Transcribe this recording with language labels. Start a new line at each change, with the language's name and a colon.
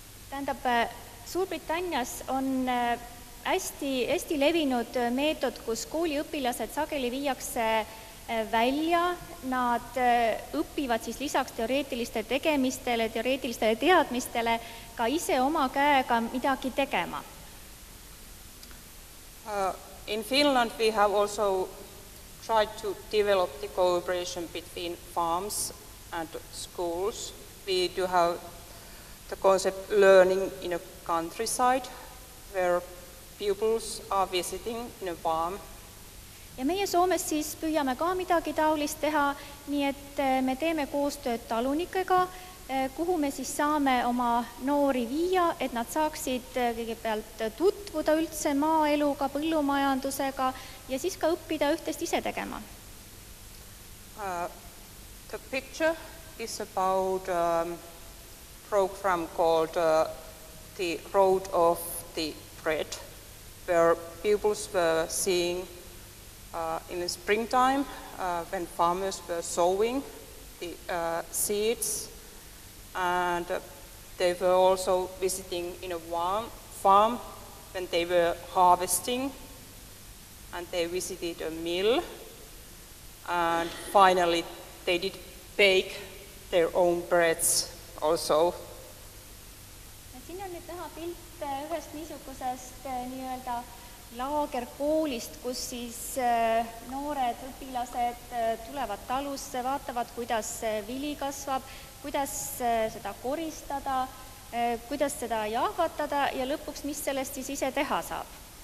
Estonian: Tähendab, Suurbritannias on hästi levinud meetod, kus kooliõpilased sageli viiakse välja, nad õpivad siis lisaks teoreetilistele tegemistele, teoreetilistele teadmistele ka ise oma käega midagi tegema.
English: In Finland we have also tried to develop the cooperation between farms and schools. We do have the concept learning in a countryside where pupils are visiting in a farm.
Estonian: Ja meie Soomes siis püüame ka midagi taolist teha, nii et me teeme koostööd talunikega, kuhu me siis saame oma noori viia, et nad saaksid kõigepealt tutvuda üldse maaeluga, põllumajandusega ja siis ka õppida üht-teist ise tegema.
English: The picture is about a program called The Road of the Bread, where pupils were seeing in the springtime when farmers were sowing the seeds, and they were also visiting in a farm when they were harvesting, and they visited a mill, and finally they did bake their own breads also.
Estonian: Siin on nüüd näha pilt ühest niisugusest nii-öelda laagerkoolist, kus siis noored õpilased tulevad talusse, vaatavad, kuidas vili kasvab, kuidas seda koristada, kuidas seda jahvatada ja lõpuks, mis sellest siis ise teha saab.